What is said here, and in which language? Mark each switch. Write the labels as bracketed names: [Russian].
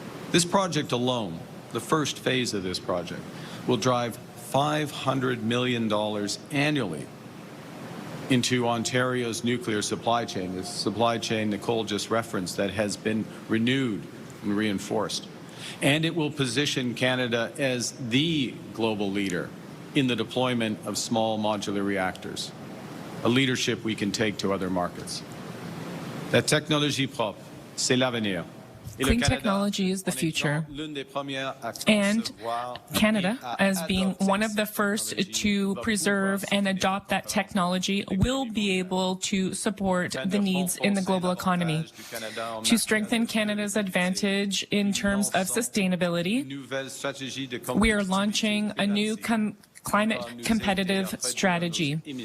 [English] This project alone, the first phase of this project, will drive $500 million annually into Ontario's nuclear supply chain, the supply chain Nicole just referenced that has been renewed and reinforced. And it will position Canada as the global leader in the deployment of small modular reactors, a leadership we can take to other markets. [French] La technologie propre, c'est l'avenir. [English] Clean technology is the future, and Canada, as being one of the first to preserve and adopt that technology, will be able to support the needs in the global economy. To strengthen Canada's advantage in terms of sustainability, we are launching a new climate competitive strategy.